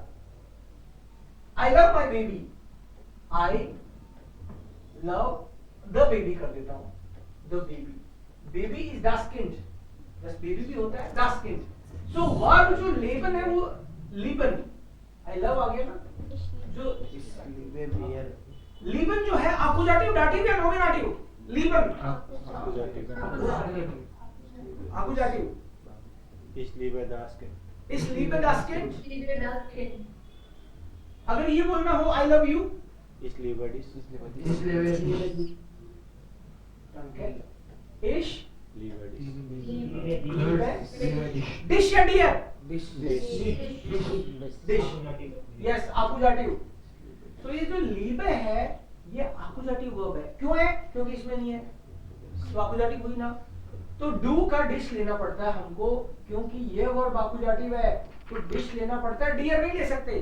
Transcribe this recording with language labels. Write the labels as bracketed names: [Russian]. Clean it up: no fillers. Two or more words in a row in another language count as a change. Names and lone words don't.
[English] I love my baby, I love the baby [Hindi] कर देता हूं, [English] the baby, baby is [German] das Kind, [Hindi] बस बेबी भी होता है [German] das Kind। [Hindi] सो वर्ब जो लेबन है वो लिबन, [English] I love [Hindi] आ गया ना, जो लिबन जो है आकुजाटिव डाटिव या नॉमिनेटिव? [German] लिबन आकुजाटिव। Ich liebe das Kind. Ich liebe das Kind। [Hindi] अगर ये बोलना हो [English] I love you, [German] Ich liebe dich. इश Liebe dich. डिश या डियर? Dish. डिश, यस आकुजाटिव। [Hindi] तो ये जो लीबे है ये आकुजाटिव वर्ब है। क्यों है? क्योंकि इसमें नहीं है, तो आकुजाटिव हुई ना। तो डू का डिश लेना पड़ता है हमको, क्योंकि ये वर्ब आकुजाटिव है, तो डिश लेना पड़ता है, डियर नहीं ले सकते।